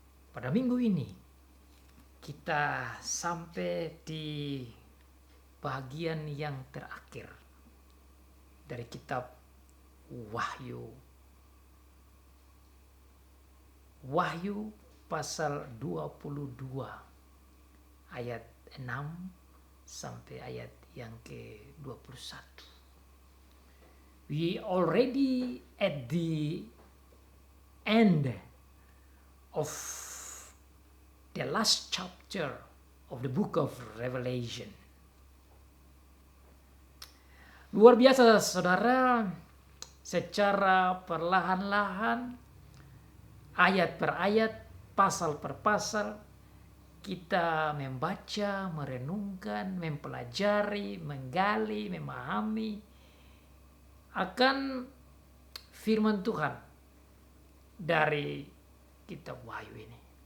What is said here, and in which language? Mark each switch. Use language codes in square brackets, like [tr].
[id] Pada minggu ini kita sampai di bagian yang terakhir dari kitab Wahyu. Wahyu pasal 22 ayat 6 sampai ayat yang ke-21. [en] We already at the end of the last chapter of the book of Revelation. [id] Luar biasa saudara, secara perlahan-lahan, ayat per ayat, pasal per pasal, kita membaca, merenungkan, mempelajari, menggali, memahami akan firman Tuhan dari kitab Wahyu ini.